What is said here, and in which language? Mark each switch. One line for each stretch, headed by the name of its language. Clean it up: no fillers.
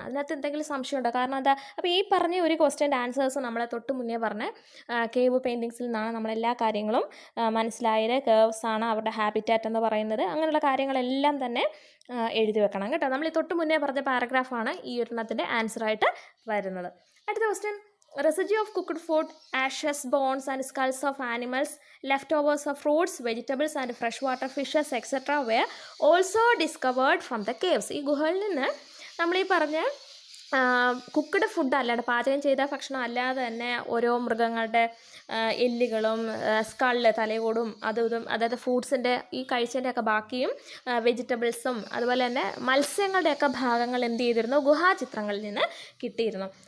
Malayalam: അതിനകത്ത് എന്തെങ്കിലും സംശയമുണ്ടോ? കാരണം എന്താ, അപ്പോൾ ഈ പറഞ്ഞ ഒരു ക്വസ്റ്റ്യൻ്റെ ആൻസേഴ്സ് നമ്മളെ തൊട്ട് മുന്നേ പറഞ്ഞ കേവ് പെയിൻറ്റിങ്സിൽ നിന്നാണ് നമ്മളെല്ലാ കാര്യങ്ങളും മനസ്സിലായത്. കേവ്സ് ആണ് അവരുടെ ഹാബിറ്റാറ്റ് എന്ന് പറയുന്നത്. അങ്ങനെയുള്ള കാര്യങ്ങളെല്ലാം തന്നെ എഴുതി വെക്കണം കേട്ടോ. നമ്മൾ ഈ തൊട്ട് മുന്നേ പറഞ്ഞ പാരഗ്രാഫാണ് ഈ ഒരെണ്ണത്തിൻ്റെ ആൻസറായിട്ട് വരുന്നത്. അടുത്ത question,
English: residue of cooked food, ashes, bones and skulls of animals, leftovers of fruits, vegetables and freshwater fishes etc. were also discovered from the caves.
Malayalam: ഈ ഗുഹകളിൽ നിന്ന് നമ്മൾ ഈ പറഞ്ഞ കുക്ക്ഡ് ഫുഡ് അല്ലാണ്ട് പാചകം ചെയ്ത ഭക്ഷണം അല്ലാതെ തന്നെ ഓരോ മൃഗങ്ങളുടെ എല്ലുകളും സ്കള്ള് തലയോടും അതും ഇതും, അതായത് ഫ്രൂട്ട്സിൻ്റെ ഈ കഴിച്ചതിൻ്റെയൊക്കെ ബാക്കിയും വെജിറ്റബിൾസും അതുപോലെ തന്നെ മത്സ്യങ്ങളുടെയൊക്കെ ഭാഗങ്ങൾ എന്ത് ചെയ്തിരുന്നു, ഗുഹാചിത്രങ്ങളിൽ നിന്ന് കിട്ടിയിരുന്നു.